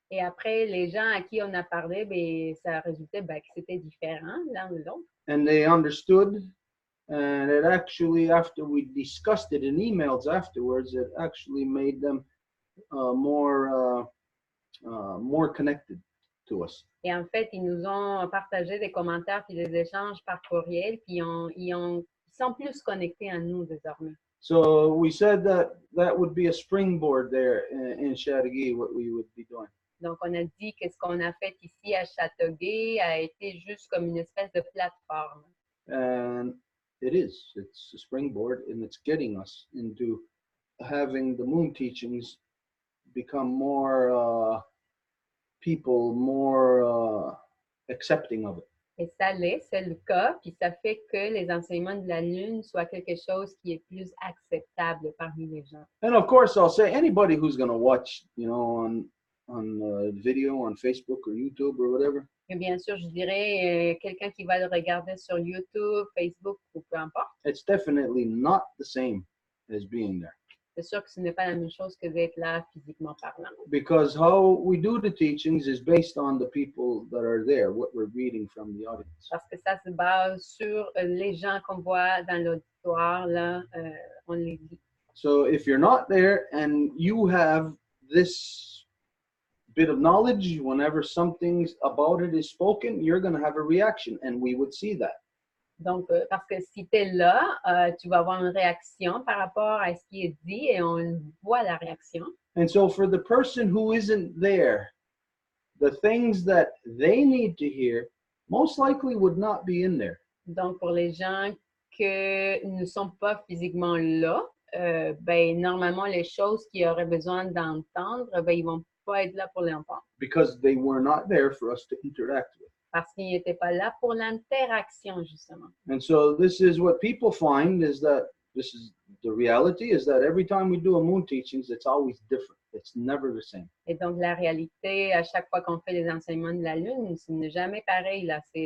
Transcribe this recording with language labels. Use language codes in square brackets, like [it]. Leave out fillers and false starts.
[fr] Et après, les gens à qui on a parlé, ben, ça résultait que c'était différent l'un de l'autre. [en] And they understood, and it actually, after we discussed it in emails afterwards, it actually made them more connected to us. [fr] Et en fait, ils nous ont partagé des commentaires puis des échanges par courriel, puis ils sont plus connectés à nous désormais. [en] So we said that would be a springboard there in Chateauguay, what we would be doing. [fr] Donc, on a dit que ce qu'on a fait ici à Châteauguay a été juste comme une espèce de plateforme. [en] And it is. It's a springboard, and it's getting us into having the moon teachings become more people more accepting of it. [fr] Et ça l'est, c'est le cas, puis ça fait que les enseignements de la Lune soient quelque chose qui est plus acceptable parmi les gens. [en] And of course, I'll say anybody who's going to watch, on video on Facebook or YouTube or whatever. [fr] Et bien sûr, je dirais quelqu'un qui va le regarder sur YouTube, Facebook ou peu importe. [en] It's definitely not the same as being there. [fr] C'est sûr que ce n'est pas la même chose que d'être là physiquement parlant. [en] Because how we do the teachings is based on the people that are there, what we're reading from the audience. [fr] Parce que ça se base sur les gens qu'on voit dans l'auditoire, là, on les lit. [en] So if you're not there and you have this bit of knowledge, whenever something about it is spoken, you're going to have a reaction, and we would see that. [fr] Donc, parce que si tu es là, tu vas avoir une réaction par rapport à ce qui est dit et on voit la réaction. [en] And so for the person who isn't there, the things that they need to hear most likely would not be in there. [fr] Donc, pour les gens qui ne sont pas physiquement là, ben, normalement, les choses qu'ils auraient besoin d'entendre, ben, ils ne vont pas être là pour les entendre. [en] Because they were not there for us to interact with. [fr] Parce qu'ils n'étaient pas là pour l'interaction, justement. [en] And so this is what people find, is that this is the reality, is that every time we do a moon teachings, it's always different. It's never the same. [fr] Et donc, la réalité, à chaque fois qu'on fait les enseignements de la Lune, ce n'est jamais pareil, là.